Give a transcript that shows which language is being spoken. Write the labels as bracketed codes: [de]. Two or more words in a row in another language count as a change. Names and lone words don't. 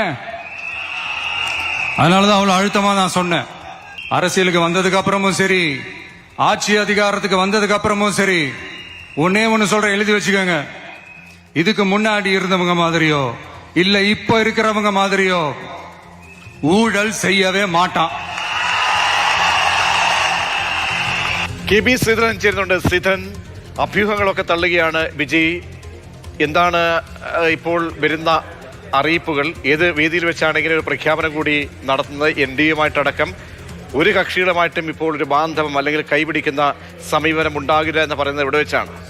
[ta] அதனாலதான் அவ்வளவு அழுத்தமா நான் சொன்னேன். அரசியலுக்கு வந்ததுக்கு அப்புறமும் சரி, ஆட்சி அதிகாரத்துக்கு வந்ததுக்கு அப்புறமும் சரி, ஒன்னே ஒன்னு சொல்ற, எழுதி வச்சுக்கோங்க. இதுக்கு முன்னாடி இருந்தவங்க மாதிரியோ இல்ல இப்ப இருக்கிறவங்க மாதிரியோ ஊழல் செய்யவே மாட்டான். [ml] കെ ബി ശ്രീധരൻ ചേരുന്നുണ്ട്. ശ്രീധരൻ, അഭ്യൂഹങ്ങളൊക്കെ തള്ളുകയാണ് വിജയ്. എന്താണ് ഇപ്പോൾ വരുന്ന അറിയിപ്പുകൾ? ഏത് വേദിയിൽ വെച്ചാണ് ഇങ്ങനെ ഒരു പ്രഖ്യാപനം കൂടി നടത്തുന്നത്? എൻ ഡി എയുമായിട്ടടക്കം ഒരു കക്ഷികളുമായിട്ടും ഇപ്പോൾ ഒരു ബാന്ധവം അല്ലെങ്കിൽ കൈപിടിക്കുന്ന സമീപനം ഉണ്ടാകില്ല എന്ന് പറയുന്നത് എവിടെ വെച്ചാണ്?